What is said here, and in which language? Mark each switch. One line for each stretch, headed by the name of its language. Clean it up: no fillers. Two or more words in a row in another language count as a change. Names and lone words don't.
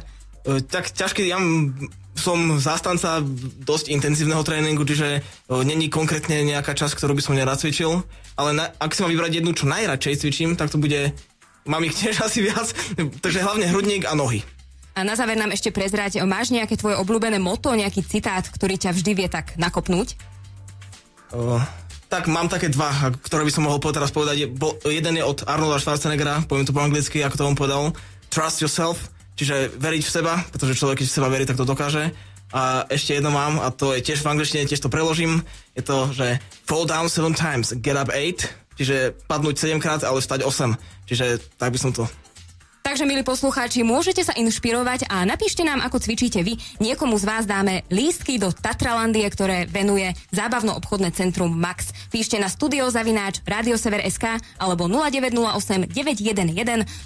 Slovak: Tak ťažký, ja som zástanca dosť intenzívneho tréningu, čiže není konkrétne nejaká časť, ktorú by som nerad cvičil, ale ak si mám vybrať jednu, čo najradšej cvičím, tak to bude, mám ich tiež asi viac, takže hlavne hrudník a nohy. A na záver nám ešte prezrať, máš nejaké tvoje obľúbené motto, nejaký citát, ktorý ťa vždy vie tak nakopnúť? Tak mám také dva, ktoré by som mohol teraz povedať. Jeden je od Arnolda Schwarzeneggera, poviem to po anglicky, ako to on povedal.
English: Trust yourself,
Slovak: čiže veriť v seba, pretože človek, keď v seba verí, tak to dokáže. A ešte jedno mám, a to je tiež v angličtine, tiež to preložím. Je to, že
English: fall down 7 times, get up 8,
Slovak: čiže padnúť 7 krát, ale vstať 8. Čiže tak by som to... Takže, milí poslucháči, môžete sa inšpirovať a napíšte nám, ako cvičíte vy. Niekomu z vás dáme lístky do Tatralandie, ktoré venuje zábavno-obchodné centrum Max. Píšte na studio@radiosever.sk alebo 0908 911 001.